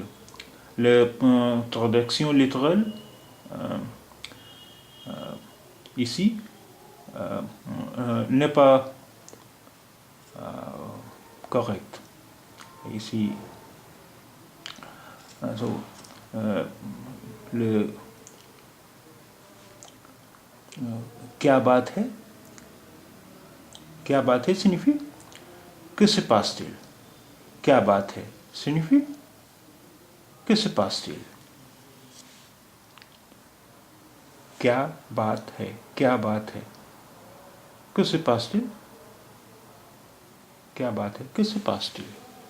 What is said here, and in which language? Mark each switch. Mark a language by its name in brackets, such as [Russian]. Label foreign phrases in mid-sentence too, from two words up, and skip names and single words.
[French] La traduction littérale ici n'est pas correcte. Ici, le [Hindi] क्या बात है? क्या बात है [French] signifie que se passe-t-il? [Hindi] क्या बात है [French] signifie que se passe-t-il? [Hindi] क्या बात है, क्या बात है, [French] que se passe-t-il? [Hindi] क्या बात है, [French] que se passe-t-il?